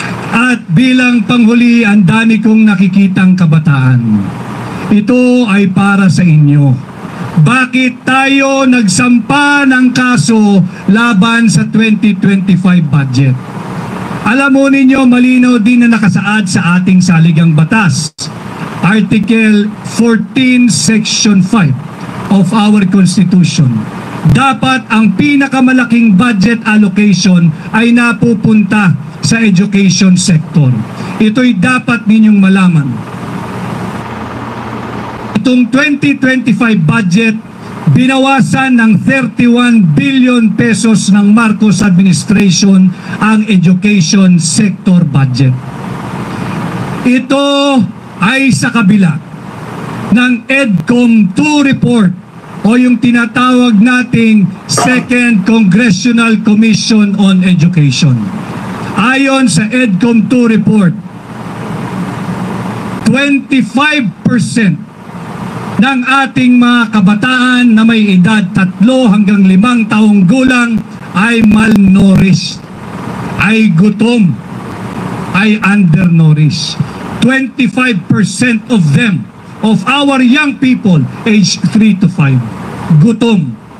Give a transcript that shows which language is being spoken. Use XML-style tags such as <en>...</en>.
<tl>At bilang panghuli, ang dami kong nakikitang kabataan. Ito ay para sa inyo. Bakit tayo nagsampa ng kaso laban sa 2025 budget? Alam mo ninyo, malinaw din na nakasaad sa ating saligang batas.</tl> <en>Article 14, Section 5 of our Constitution.</en> <tl>Dapat ang pinakamalaking budget allocation ay napupunta sa education sector. Ito'y dapat ninyong malaman. Itong 2025 budget, binawasan ng 31 billion pesos ng Marcos administration ang education sector budget. Ito ay sa kabila ng EDCOM 2 report o yung tinatawag nating Second Congressional Commission on Education. Ayon sa EDCOM 2 report, 25% ng ating mga kabataan na may edad 3 hanggang 5 taong gulang ay malnourished, ay gutom, ay undernourished.</tl> <en>25% of them, of our young people, age 3 to 5,</en> <tl>gutom.</tl>